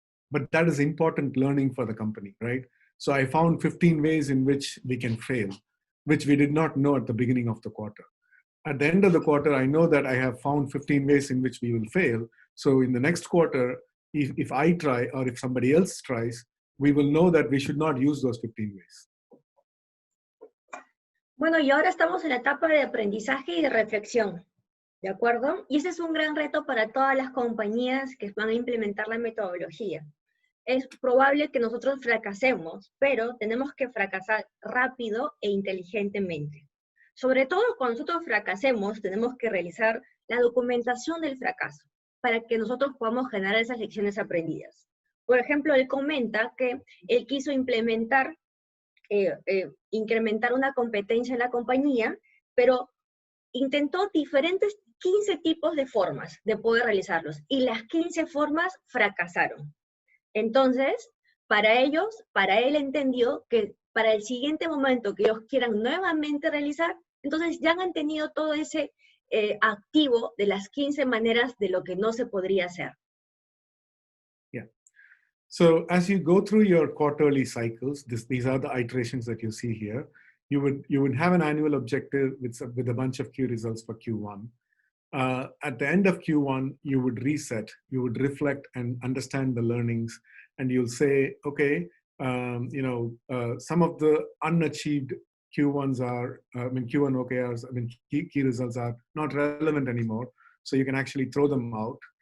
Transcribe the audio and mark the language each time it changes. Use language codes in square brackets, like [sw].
[en] But that is important learning for the company, right? So I found 15 ways in which we can fail, which we did not know at the beginning of the quarter. At the end of the quarter, I know that I have found 15 ways in which we will fail. So in the next quarter, if I try or if somebody else tries, we will know that we should not use those 15 ways. [es] Bueno, y ahora estamos en la etapa de aprendizaje y de reflexión, ¿de acuerdo? Y ese es un gran reto para todas las compañías que van a implementar la metodología. Es probable que nosotros fracasemos, pero tenemos que fracasar rápido e inteligentemente. Sobre todo cuando nosotros fracasemos, tenemos que realizar la documentación del fracaso para que nosotros podamos generar esas lecciones aprendidas. Por ejemplo, él comenta que él quiso incrementar una competencia en la compañía, pero intentó diferentes 15 tipos de formas de poder realizarlos, y las 15 formas fracasaron. Entonces, para él entendió que para el siguiente momento que ellos quieran nuevamente realizar, entonces ya han tenido todo ese activo de las 15 maneras de lo que no se podría hacer. [en] Yeah. So as you go through your quarterly cycles, these are the iterations that you see here. You would have an annual objective with a bunch of key results for Q1. At the end of Q1, you would reset, you would reflect and understand the learnings, and you'll say, okay, some of the unachieved Q1s are, Q1 OKRs, key results are not relevant anymore, so you can actually throw them out.